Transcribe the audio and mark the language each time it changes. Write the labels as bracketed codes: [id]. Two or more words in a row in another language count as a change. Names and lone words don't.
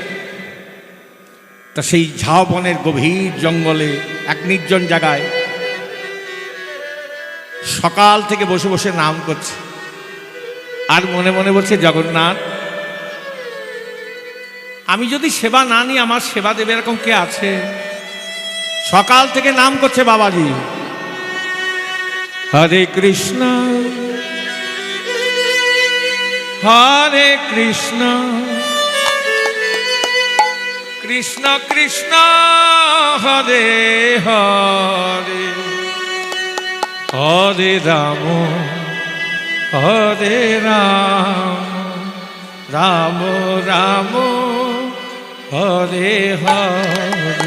[bn] তা সেই ঝাউবনের গভীর জঙ্গলে এক নির্জন জায়গায় সকাল থেকে বসে বসে নাম করছে, আর মনে মনে বলছে, জগন্নাথ আমি যদি সেবা না নিই আমার সেবা দেবে এরকম কে আছে? সকাল থেকে নাম করছে বাবাজি, [sa] হরে কৃষ্ণ হরে কৃষ্ণ কৃষ্ণ কৃষ্ণ হরে হরে, হরে রাম হরে রাম, রাম রাম হরে হরে।